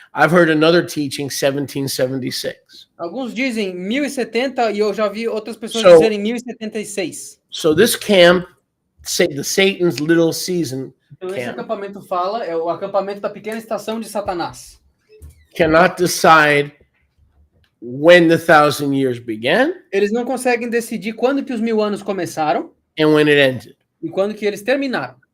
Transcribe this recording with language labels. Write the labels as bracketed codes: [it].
[en] I've heard another teaching 1776. [pt] Alguns dizem 1070 e eu já vi outras pessoas [en] So- [pt] dizerem 1076. [en] So this camp, the Satan's little season, [pt] Então esse acampamento fala, é o acampamento da pequena estação de Satanás. [en] cannot decide when the 1,000 years began [pt] Eles não conseguem decidir quando que os 1000 anos começaram [en] and when it ended. [pt] e quando que eles terminaram.